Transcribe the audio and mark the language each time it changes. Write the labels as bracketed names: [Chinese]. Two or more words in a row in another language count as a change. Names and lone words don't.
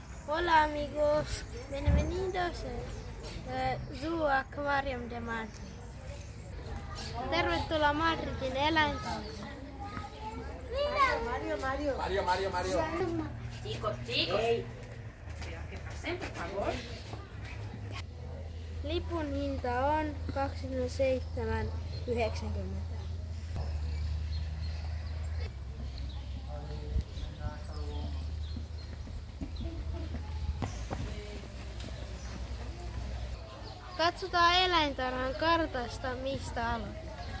[Spanish] Hola amigos, bienvenidos a Zoo Aquarium de Madrid. [Finnish] Tervetuloa Madridin eläintarhaan. [Spanish] Mario. Chicos. Hey. Que pasen, por favor. [Finnish] Lipun hinta on 27,90. Katsotaan eläintarhan kartasta, mistä aloitetaan.